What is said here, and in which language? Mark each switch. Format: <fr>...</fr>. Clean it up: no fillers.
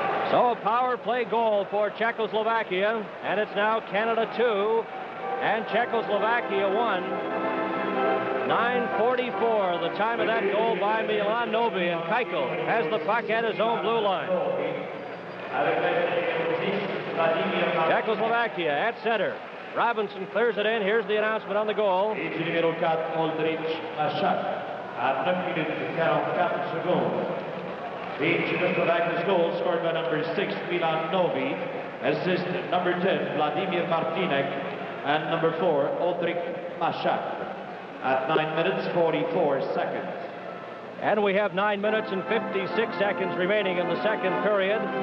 <en>So a power play goal for Czechoslovakia, and it's now Canada 2 and Czechoslovakia 1. 9:44, the time of that goal by Milan Novi, and Keuchel has the puck at his own blue line. Czechoslovakia at center. Robinson clears it in. Here's the announcement on the goal.</en> <fr>Numéro 4, Aldrich Shattt, à 9 minutes 44 secondes.</fr> <en>The Czechoslovakia's goal scored by number 6, Milan Novi. Assist number 10, Vladimir Martinek. And number 4, Aldrich Shattt. At 9 minutes 44 seconds. And we have 9 minutes and 56 seconds remaining in the second period.</en>